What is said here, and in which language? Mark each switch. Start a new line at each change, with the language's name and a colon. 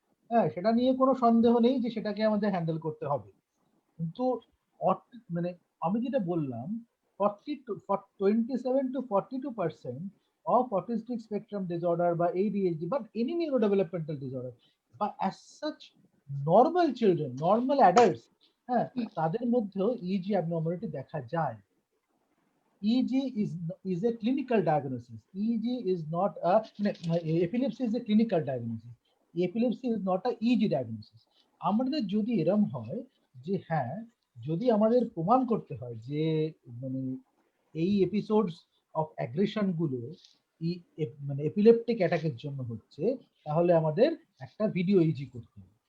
Bangla: হ্যাঁ, সেটা নিয়ে কোনো সন্দেহ নেই যে সেটাকে আমাদের হ্যান্ডেল করতে হবে, কিন্তু মানে আমি যেটা বললাম,
English: 27 to 42% of autistic spectrum disorder
Bangla: বা ADHD
English: but any neurodevelopmental disorder
Bangla: বা
English: as such normal children, normal adults,
Bangla: হ্যাঁ, তাদের মধ্যেও EEG abnormality দেখা যায়।
English: EEG is a clinical diagnosis. EEG is not a, epilepsy is a clinical diagnosis. Epilepsy is not a EEG diagnosis.
Bangla: আমাদের যদি এরম হয় যে হ্যাঁ, যদি আমাদের প্রমাণ করতে হয় যে মানে এই এপিসোডস অফ অ্যাগ্রেশন গুলো মানে এপিলেপটিক অ্যাটাকের জন্য হচ্ছে, তাহলে আমাদের একটা ভিডিও ইজি করতে হবে।